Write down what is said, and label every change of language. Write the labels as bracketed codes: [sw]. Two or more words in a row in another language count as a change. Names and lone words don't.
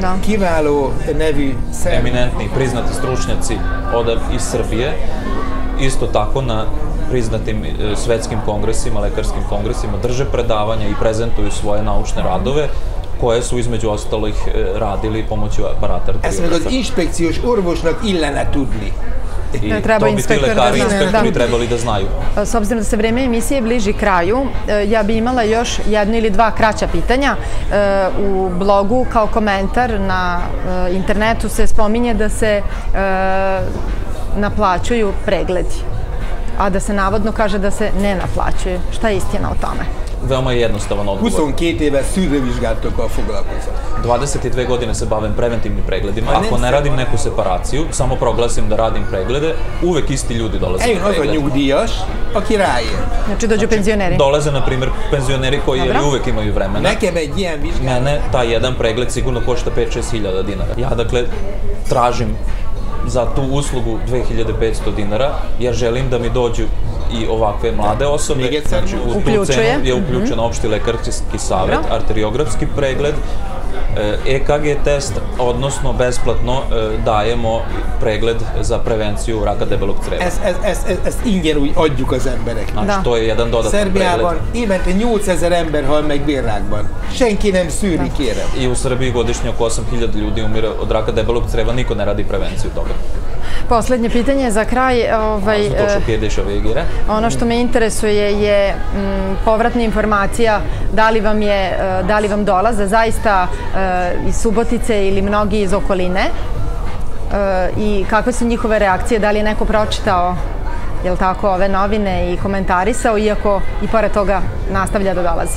[sr] Eminentni, priznati stručnjaci iz Srbije, isto tako na priznatim svetskim kongresima, lekarskim kongresima, drže predavanja i prezentuju svoje naučne radove, koje su između ostalih radili pomoću aparata arteriografa. [hu] Ezt meg az inspekciós orvosnak illene tudni. [sr] I to bi ti lekari i inspektori trebali da znaju. S obzirom da se vreme emisije bliži kraju, ja bi imala još jedno ili dva kraća pitanja. U blogu kao komentar na internetu se spominje da se naplaćuju pregledi, a da se navodno kaže da se ne naplaćuje. Šta je istina o tome? Veoma je jednostavan odgovor. [hu] 22 éve szűrővizsgálatokkal foglalkozom. [sr] 22 godine se bavim preventivnim pregledima. Ako ne radim neku separaciju, samo proglasim da radim preglede, uvek isti ljudi dolaze na pregled. [hu] Eljön az a nyugdíjas, aki ráér. [sr] Znači dođu penzioneri. Dolaze, na primjer, penzioneri koji uvek imaju vremena. [hu] Nekem egy ilyen vizsgálat. [sr] Mene taj jedan pregled sigurno košta 5-6 hiljada dinara. Ja, dakle, tražim za tu uslugu 2500 dinara, jer želim da mi dođu i ovakve mlade osobe. Znači, u tu cenu je uključen opšti lekarski savjet, arteriografski pregled, EKG test, odnosno besplatno dajemo pregled za prevenciju raka debelog creva. [hu] Ezt ingyen úgy adjuk az embereknek. [sr] Znači, to je jedan dodatan pregled. [hu] Szerbiában évente 8000 ember hal meg bérrákban. Senki nem szűri, kérem. [sr] I u Srbiji godišnje oko 8000 ljudi umire od raka debelog creva, niko ne radi prevenciju toga. Poslednje pitanje za kraj. Ono što me interesuje je povratna informacija da li vam dolaze zaista iz Subotice ili mnogi iz okoline i kakve su njihove reakcije, da li je neko pročitao ove novine i komentarisao, iako i pored toga nastavlja da dolazi.